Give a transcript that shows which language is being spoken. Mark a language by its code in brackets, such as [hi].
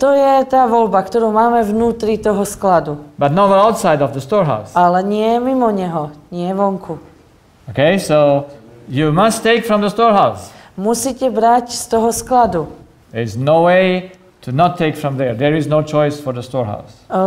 [sk] To je tá voľba, ktorú máme vnútri toho skladu. [en] But not outside of the storehouse. [sk] Ale nie mimo neho, nie vonku. [en] Okay, so you must take from the storehouse. [sk] Musíte brať z toho skladu. [en] There's no way to not take from there. There is no choice for the storehouse.